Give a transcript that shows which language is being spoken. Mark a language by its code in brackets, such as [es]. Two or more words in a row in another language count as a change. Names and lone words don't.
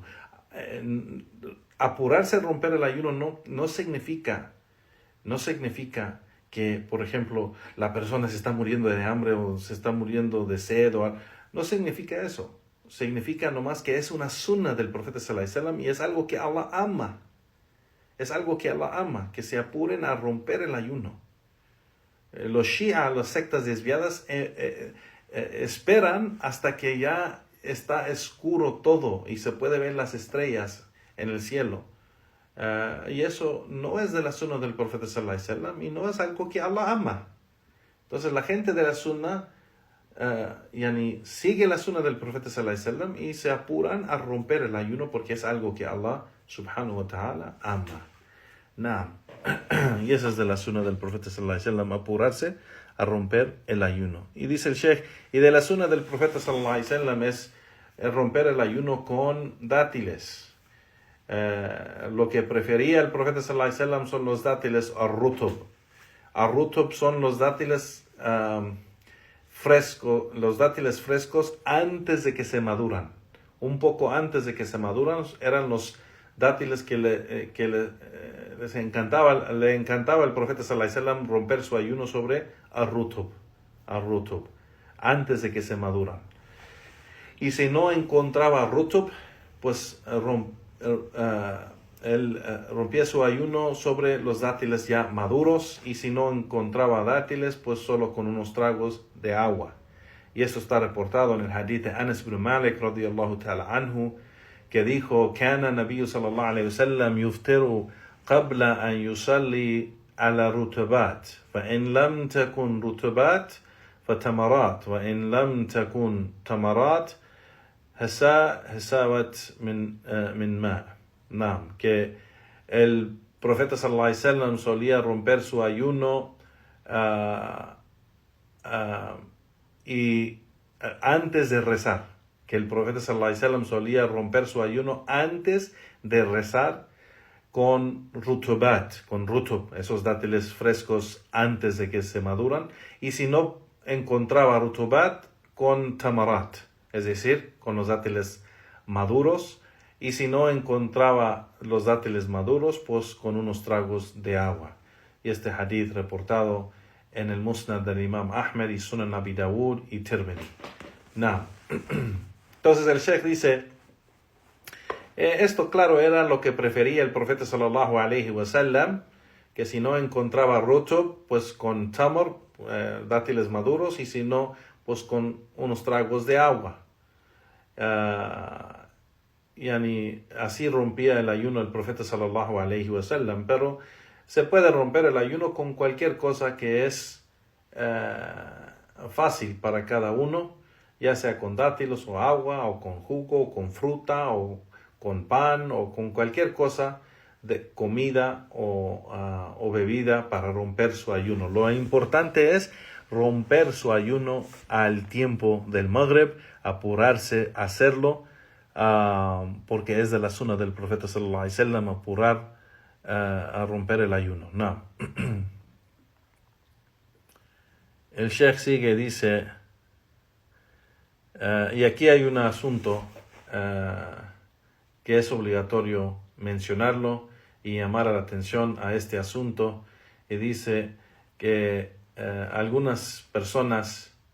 [es] Apurarse a romper el ayuno no significa que, por ejemplo, la persona se está muriendo de hambre o se está muriendo de sed. No significa eso. Significa nomás que es una sunna del profeta [ar] صلى الله عليه وسلم [es] y es algo que Allah ama. Es algo que Allah ama, que se apuren a romper el ayuno. Los Shia, las sectas desviadas, esperan hasta que ya está oscuro todo y se puede ver las estrellas en el cielo. Y eso no es de la sunna del profeta [ar] صلى الله عليه وسلم [es] y no es algo que Allah ama. Entonces la gente de la sunna sigue la sunna del profeta [ar] صلى الله عليه وسلم [es] y se apuran a romper el ayuno porque es algo que [ar] الله سبحانه وتعالى [es] ama. Y esa es de la sunna del profeta [ar] صلى الله عليه وسلم, [es] apurarse a romper el ayuno. Y dice el Sheikh, y de la sunna del profeta [ar] صلى الله عليه وسلم [es] es romper el ayuno con dátiles. Lo que prefería el profeta [ar] صلى الله عليه وسلم [es] son los dátiles ar-rutub. Ar-rutub son los dátiles los dátiles frescos antes de que se maduran. Un poco antes de que se maduran eran los dátiles que les encantaba, le encantaba al profeta [ar] صلى الله عليه وسلم [es] romper su ayuno sobre ar-rutub, antes de que se maduran. Y si no encontraba rutub, pues él rompía su ayuno sobre los dátiles ya maduros, y si no encontraba dátiles, pues solo con unos tragos de agua. Y esto está reportado en el hadith de Anas ibn Malik [ar] رضي الله تعالى عنه, [es] que dijo: [ar] كان النبي صلى الله عليه وسلم يفطر قبل أن يصلي على رطبات، فإن لم تكن رطبات فتمرات، وإن لم تكن تمرات حسوات من ماء'. [es] Que el profeta [ar] صلى الله عليه وسلم [es] solía romper su ayuno y antes de rezar, que el profeta [ar] صلى الله عليه وسلم [es] solía romper su ayuno antes de rezar con rutub, esos dátiles frescos antes de que se maduran, y si no encontraba rutubat, con tamarat, es decir, con los dátiles maduros, y si no encontraba los dátiles maduros, pues con unos tragos de agua. Y este hadith reportado en el Musnad del Imam Ahmed y Sunan Abi Dawud y Tirmidhi. Entonces el Sheikh dice, esto claro era lo que prefería el profeta [ar] صلى الله عليه وسلم, [es] que si no encontraba rutub, pues con tamar, dátiles maduros, y si no, pues con unos tragos de agua. Así rompía el ayuno el profeta [ar] صلى الله عليه وسلم, [es] pero se puede romper el ayuno con cualquier cosa que es fácil para cada uno, ya sea con dátiles o agua, o con jugo, o con fruta, o con pan, o con cualquier cosa de comida o bebida para romper su ayuno. Lo importante es romper su ayuno al tiempo del Maghrib, apurarse a hacerlo, porque es de la sunna del profeta [ar] صلى الله عليه وسلم [es] apurar a romper el ayuno. El Sheikh sigue, dice, y aquí hay un asunto que es obligatorio mencionarlo y llamar la atención a este asunto, y dice que algunas personas